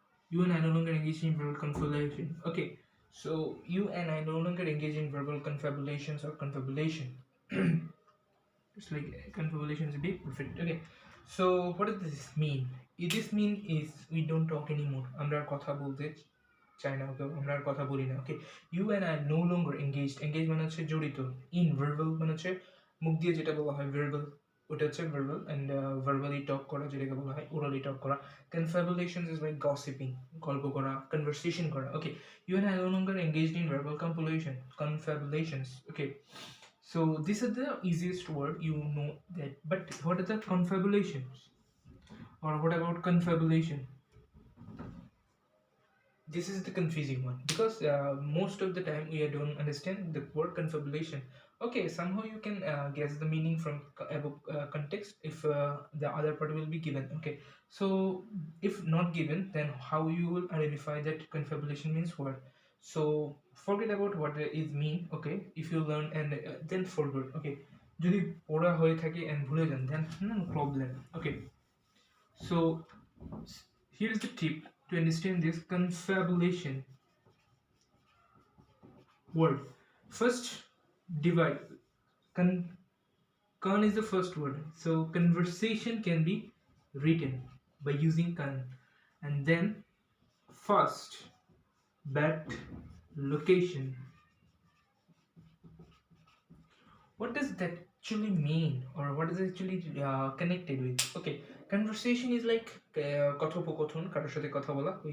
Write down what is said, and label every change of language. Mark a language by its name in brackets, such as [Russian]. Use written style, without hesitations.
[English] You and I no longer engage in verbal confabulation. Okay, so you and I no longer engage in verbal confabulations or confabulation. It's like confabulation is a bit perfect. Okay, so what does this mean? This mean is we don't talk anymore. [Bangla] আমরা আর কথা বলতে চাই না, ওকে আমরা আর কথা বলি না। ওকে, [English] You and I no longer engaged. [Bangla] Engage মানে হচ্ছে জড়িত, ইন ভার্বাল মানে হচ্ছে মুখ দিয়ে যেটা বলা হয় ভার্বাল, ওটা হচ্ছে ভার্বাল, অ্যান্ড ভার্বালি টক করা যেটাকে বলা হয় ওরালি টক করা। [English] confabulations is like gossiping, [Bangla] গল্প করা, কনভারসেশন করা। [English] Okay, you and I no longer engaged in verbal confabulations. Okay, so this is the easiest word, you know that. But what are the confabulations? Or what about confabulation? This is the confusing one because most of the time we don't understand the word confabulation. Okay, somehow you can guess the meaning from above context if the other part will be given. Okay, so if not given, then how you will identify that confabulation means what? So forget about what it is mean. Okay, if you learn and then forget. [Bangla] Okay, যদি পড়া হয়ে থাকে and ভুলে যান, [English] then no problem. Okay, so here's the tip to understand this confabulation word. First, divide. Con is the first word. So conversation can be written by using con. And then first, but, location. What does that actually mean, or what is actually connected with? Okay, conversation is like কথোপকথন, [Bangla] কারোর সাথে কথা বলা.